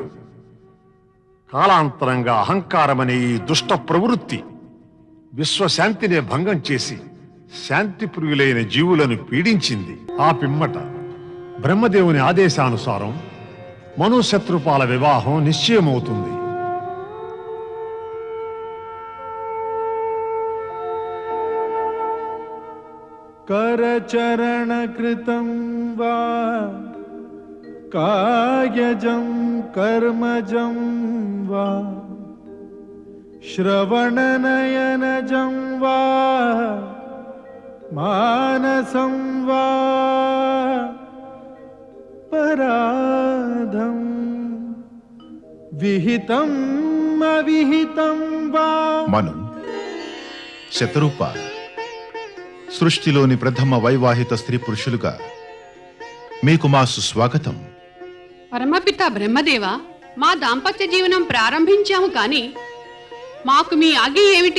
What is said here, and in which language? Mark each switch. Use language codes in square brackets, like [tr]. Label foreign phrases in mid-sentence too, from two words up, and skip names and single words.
[te] కాలాంతరంగా అహంకారమనే ఈ దుష్ట ప్రవృత్తి విశ్వశాంతినే భంగం చేసి శాంతిప్రియులైన జీవులను పీడించింది. ఆ పిమ్మట బ్రహ్మదేవుని ఆదేశానుసారం మనుశత్రుపాల వివాహం నిశ్చయమవుతుంది. [sa] करचरणकृतं वा कायजं कर्मजं वा श्रवणनयनजं वा मानसं वा पराधं विहितं अविहितं वा. [te] మను, శతరూప, సృష్టిలోని ప్రథమ వైవాహిత స్త్రీ పురుషులుగా మీకు మా సుస్వాగతం. పరమపిత బ్రహ్మదేవ, మా దాంపత్య జీవనం ప్రారంభించాము కానీ మాకు మీ ఆజ్ఞ ఏమిటి?